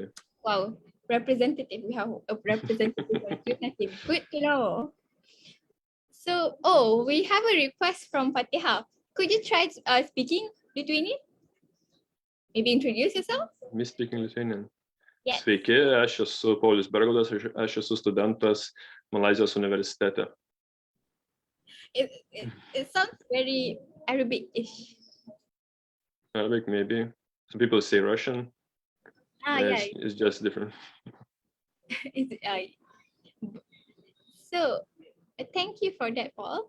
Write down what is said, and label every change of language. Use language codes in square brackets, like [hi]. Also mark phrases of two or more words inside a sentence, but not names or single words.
[en] Wow. Representative. We have a representative. Good to know. So, we have a request from Fatiha. Could you try speaking Lithuanian? Maybe introduce yourself? Me speaking Lithuanian. Yes. [lt] Sveiki, aš esu Paulius Bergaudas, aš esu studentas Malaizijos universitete. [en] It sounds very Arabic-ish. Arabic, maybe. Some people say Russian. Yeah. It's just different. So, thank you for that, Paul.